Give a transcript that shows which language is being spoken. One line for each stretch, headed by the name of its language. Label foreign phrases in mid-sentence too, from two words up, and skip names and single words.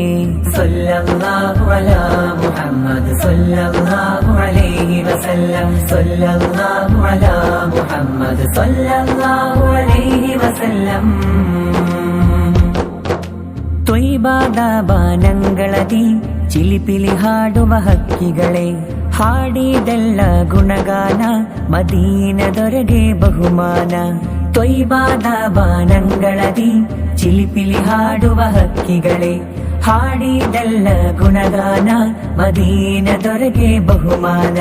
Arabic: صلى الله على محمد صلى الله عليه وسلم صلى الله على محمد صلى الله عليه وسلم.
Kannada: ತ್ವಯ್ಬಾದನಗಳದಿ ಚಿಲಿಪಿಲಿ ಹಾಡುವ ಹಕ್ಕಿಗಳೇ, ಹಾಡಿದೆಲ್ಲ ಗುಣಗಾನ ಮದೀನದೊರೆಗೆ ಬಹುಮಾನ. ತ್ವಯ್ಬಾದನಗಳದಿ ಚಿಲಿಪಿಲಿ ಹಾಡುವ ಹಕ್ಕಿಗಳೇ, ಹಾಡಿದೆಲ್ಲ ಗುಣಗಾನ ಮದೀನದೊರೆಗೆ ಬಹುಮಾನ.